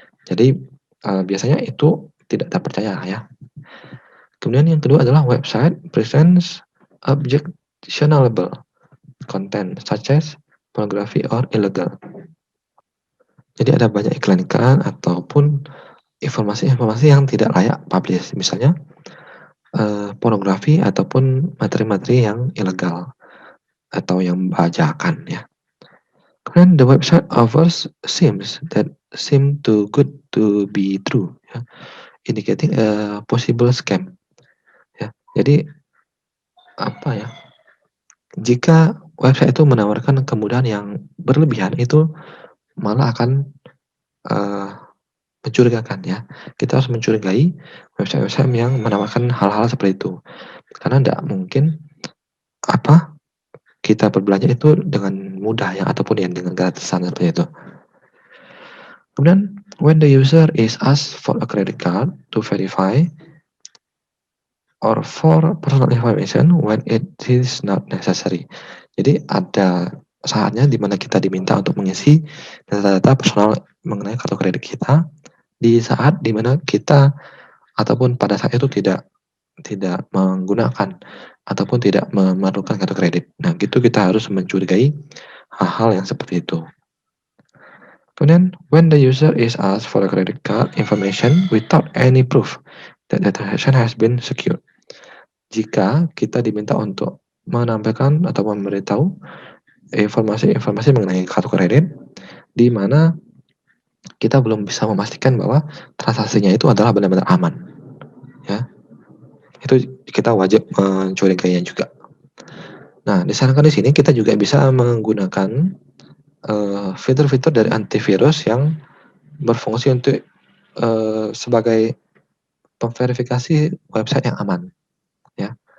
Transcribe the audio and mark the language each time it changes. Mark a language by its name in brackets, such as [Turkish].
[Indonesian] Jadi biasanya itu tidak terpercaya ya. Kemudian yang kedua adalah [English] website presents objectionable content such as pornography or illegal. [Indonesian] Jadi ada banyak iklan-iklan ataupun informasi-informasi yang tidak layak publish, misalnya pornografi ataupun materi-materi yang ilegal atau yang membahayakan ya. [English] Kemudian the website offers that seem too good to be true ya, indicating a possible scam ya. [Indonesian] Jadi apa ya? Jika website itu menawarkan kemudahan yang berlebihan itu malah akan mencurigakan ya. Kita harus mencurigai website-website yang menawarkan hal-hal seperti itu. Karena ndak mungkin apa, kita berbelanja itu dengan mudah ya, ataupun ya dengan gratisan seperti itu. [English] Kemudian, when the user is asked for a credit card to verify or for personal information when it is not necessary. [Indonesian] Jadi ada saatnya di mana kita diminta untuk mengisi data-data personal mengenai kartu kredit kita di saat di mana kita ataupun pada saat itu tidak tidak menggunakan ataupun tidak memerlukan kartu kredit. Nah, gitu kita harus mencurigai hal-hal yang seperti itu. [English] Kemudian, when the user is asked for a credit card information without any proof that the transaction has been secured. [Indonesian] Jika kita diminta untuk menampilkan atau memberitahu informasi-informasi mengenai kartu kredit, di mana kita belum bisa memastikan bahwa transaksinya itu adalah benar-benar aman, ya. Itu kita wajib mencurigainya juga. Nah, disarankan di sini kita juga bisa menggunakan fitur-fitur dari antivirus yang berfungsi untuk sebagai pemverifikasi website yang aman, ya.